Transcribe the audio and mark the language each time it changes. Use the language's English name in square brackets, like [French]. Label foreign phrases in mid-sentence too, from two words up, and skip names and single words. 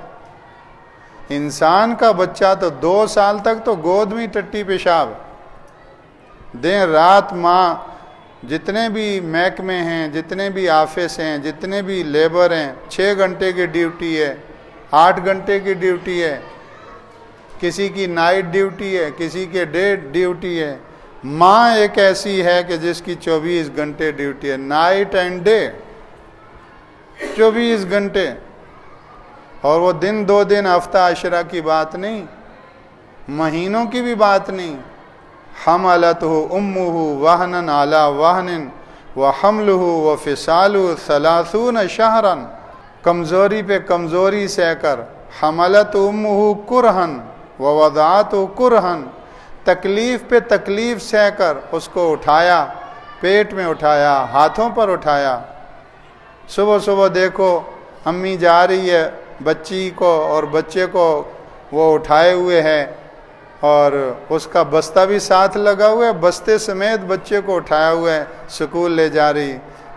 [Urdu] انسان کا بچہ تو 2 سال تک تو گود میں ٹٹی پیشاب، دن رات ماں، جتنے بھی محکمے ہیں، جتنے بھی آفس ہیں، جتنے بھی لیبر ہیں، 6 گھنٹے کی ڈیوٹی ہے، 8 گھنٹے کی ڈیوٹی ہے، کسی کی [English] night duty [Urdu] ہے، کسی کے [English] day duty [Urdu] ہے. ماں ایک ایسی ہے کہ جس کی 24 گھنٹے ڈیوٹی ہے، [English] night and day [Urdu] 24 گھنٹے. اور وہ دن 2 دن ہفتہ عشرہ کی بات نہیں، مہینوں کی بھی بات نہیں. [Arabic] حملتہ امہ وہنا علی وہن وحملہ وفصالہ 30 شہرا، [Urdu] کمزوری پہ کمزوری سہ کر، [Arabic] حملت امہ کرہن ووضعتہ کرہن، [Urdu] تکلیف پہ تکلیف سہ کر اس کو اٹھایا، پیٹ میں اٹھایا، ہاتھوں پر اٹھایا. صبح صبح دیکھو امی جا رہی ہے بچی کو اور بچے کو وہ اٹھائے ہوئے ہے اور اس کا بستہ بھی ساتھ لگا ہوا ہے، بستے سمیت بچے کو اٹھایا ہوا ہے، سکول لے جا رہی.